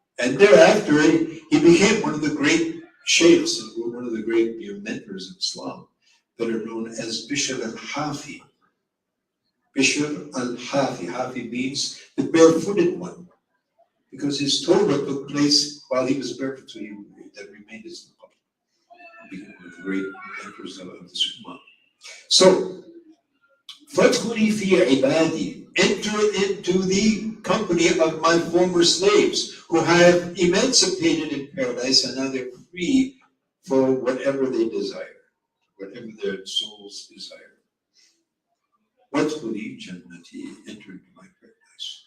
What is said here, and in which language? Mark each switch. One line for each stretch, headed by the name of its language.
English: And thereafter, he became one of the great sheikhs and one of the great mentors of Islam that are known as Bishr al-Hafi. Bishr al-Hafi. Hafi means the barefooted one. Because his Torah took place while he was barefoot, so that remained his one of the great mentors of the Ummah.
Arabic: So, فَادْخُلِي فِي عِبَادِي.
English: Enter into the company of my former slaves who have emancipated in paradise and now they're free for whatever they desire, whatever their souls desire.
Arabic: وَادْخُلِي جَنَّتِي.
English: Enter into my paradise.